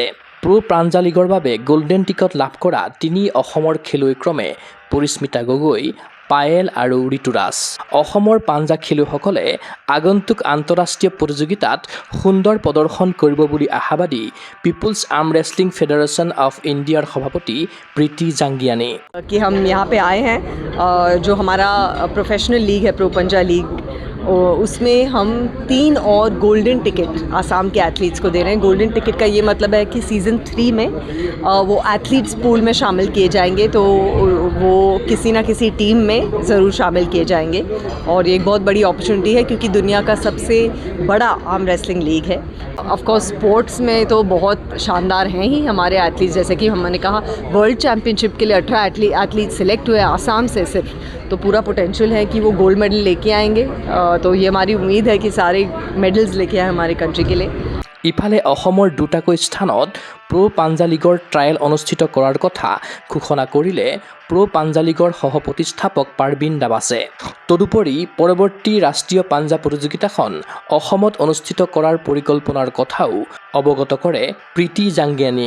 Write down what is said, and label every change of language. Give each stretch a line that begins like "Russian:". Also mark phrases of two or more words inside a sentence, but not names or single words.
Assamese: প্ৰ' পাঞ্জা লীগৰ বাবে
English: golden ticket
Assamese: লাভ কৰা 3 অসমৰ খেলুৱৈ ক্ৰমে পৰিস্মিতা গগৈ, পায়েল আৰু ঋতুৰাজ। অসমৰ পাঞ্জা খেলুৱৈসকলে আগন্তুক আন্তঃৰাষ্ট্ৰীয় প্ৰতিযোগিতাত সুন্দৰ প্ৰদৰ্শন কৰিব বুলি আশাবাদী পিপুলছ আৰ্ম ৰেছলিং ফেডাৰেশ্যন অৱ ইণ্ডিয়াৰ সভাপতি প্ৰীতি জাংগিয়ানী।
Hindi: कि हम यहाँ पे आए हैं जो हमारा
English: professional league
Hindi: है प्रो पंजा लीग, उसमें हम 3 और
English: golden ticket
Hindi: आसाम के एथलीट्स को दे रहे हैं।
English: golden ticket
Hindi: का ये मतलब है कि सीज़न 3 में वो एथलीट्स पूल में शामिल किए जाएंगे, तो वो किसी ना किसी टीम में ज़रूर शामिल किए जाएंगे और ये एक बहुत बड़ी अपॉर्चुनिटी है क्योंकि दुनिया का सबसे बड़ा
English: arm wrestling league
Hindi: है।
English: of course sports
Hindi: में तो बहुत शानदार हैं ही हमारे एथलीट्स, जैसे कि हमने कहा
English: world championship
Hindi: के लिए 18 एथलीट सिलेक्ट हुए आसाम से सिर्फ, तो पूरा पोटेंशियल है कि वो
English: gold medal
Hindi: लेके आएंगे। तो ये हमारी उम्मीद है कि सारे मेडल्स लेके आए हमारे कंट्री के लिए।
Assamese: ইফালে অসমৰ 2টাকৈ স্থানত প্ৰ' পাঞ্জা লীগৰ ট্ৰায়েল অনুষ্ঠিত কৰাৰ কথা ঘোষণা কৰিলে প্ৰ' পাঞ্জা লীগৰ সহ-প্ৰতিষ্ঠাপক পাৰ্বিন দাৱাছে। তদুপৰি পৰৱৰ্তী ৰাষ্ট্ৰীয় পাঞ্জা প্ৰতিযোগিতাখন অসমত অনুষ্ঠিত কৰাৰ পৰিকল্পনাৰ কথাও অৱগত কৰে প্ৰীতি জাংগিয়ানীয়ে।